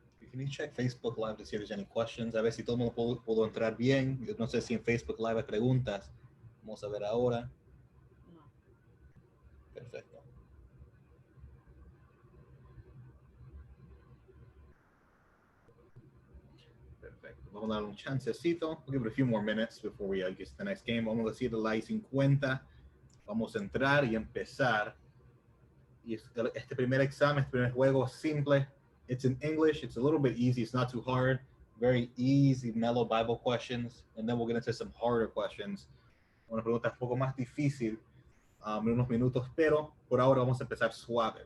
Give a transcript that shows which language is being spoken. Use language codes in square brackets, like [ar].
[en] Can you check Facebook Live to see if there's any questions? [es] A ver si todo el mundo pudo entrar bien. Yo no sé si en Facebook Live hay preguntas. Vamos a ver ahora. No. Perfecto. Perfecto. Vamos a dar un chancecito. [en] We'll give it a few more minutes before we get to the next game. [es] Vamos a decir la I-50. Vamos a entrar y empezar. Y este primer examen, este primer juego simple. [en] It's in English. It's a little bit easy. It's not too hard. Very easy, mellow Bible questions. And then we'll get into some harder questions. [es] Una pregunta un poco más difícil en unos minutos, pero por ahora vamos a empezar suave.